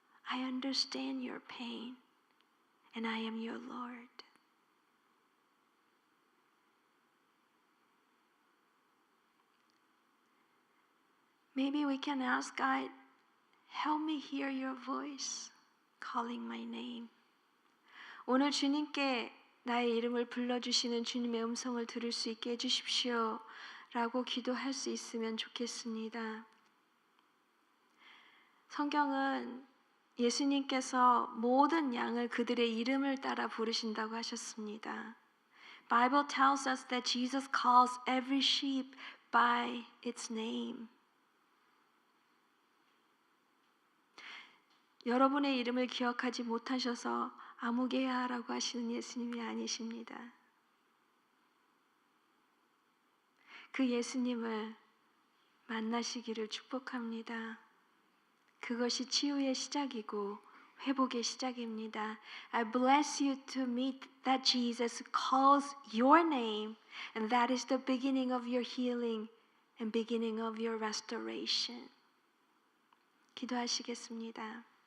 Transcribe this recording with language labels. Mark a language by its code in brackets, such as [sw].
[en] I understand your pain, and I am your Lord. Maybe we can ask God, help me hear your voice calling my name. [ko] 오늘 주님께 나의 이름을 불러주시는 주님의 음성을 들을 수 있게 해주십시오 라고 기도할 수 있으면 좋겠습니다. 성경은 예수님께서 모든 양을 그들의 이름을 따라 부르신다고 하셨습니다. [en] Bible tells us that Jesus calls every sheep by its name. [ko] 여러분의 이름을 기억하지 못하셔서 아무개야라고 하시는 예수님이 아니십니다. 그 예수님을 만나시기를 축복합니다. 그것이 치유의 시작이고 회복의 시작입니다. [en] I bless you to meet that Jesus calls your name, and that is the beginning of your healing and beginning of your restoration. [ko] 기도하시겠습니다.